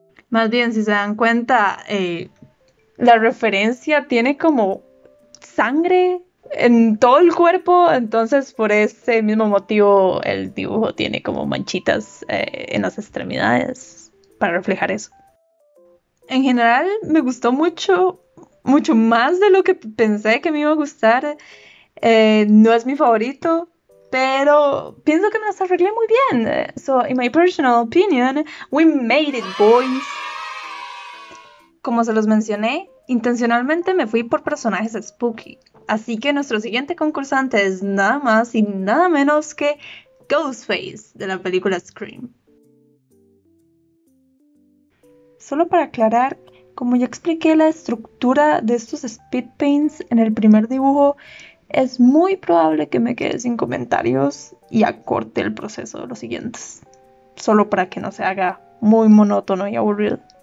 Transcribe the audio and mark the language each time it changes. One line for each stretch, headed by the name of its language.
Spanish: Más bien, si se dan cuenta, la referencia tiene como sangre en todo el cuerpo, entonces por ese mismo motivo el dibujo tiene como manchitas en las extremidades para reflejar eso. En general me gustó mucho, mucho más de lo que pensé que me iba a gustar. No es mi favorito, pero pienso que me las arreglé muy bien.
English: So, in my personal opinion, we made it, boys.
Spanish: Como se los mencioné, intencionalmente me fui por personajes spooky, así que nuestro siguiente concursante es nada más y nada menos que Ghostface de la película Scream. Solo para aclarar, como ya expliqué la estructura de estos speed paints en el primer dibujo, es muy probable que me quede sin comentarios y acorte el proceso de los siguientes, solo para que no se haga muy monótono y aburrido.